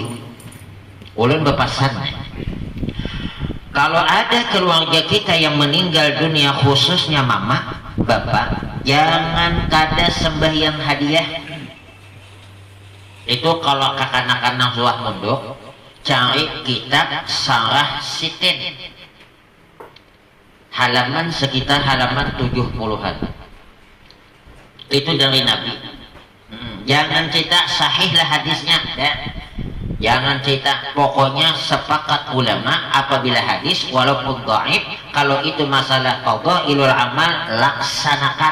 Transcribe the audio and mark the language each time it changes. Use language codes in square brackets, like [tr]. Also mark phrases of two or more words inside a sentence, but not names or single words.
[id] Ulun berpasan, kalau ada keluarga kita yang meninggal dunia khususnya mama, bapak, jangan kada sembahyang hadiah. Itu kalau kakanak-kanak suah munduk, cari kitab Sarah Sitin, halaman sekitar halaman 70-an. Itu dari Nabi. Jangan cerita sahih lah hadisnya, ya. Jangan cerita, pokoknya sepakat ulama apabila hadis walaupun dhaif, kalau itu masalah [ar] قضائل الأعمال, [id] laksanakan.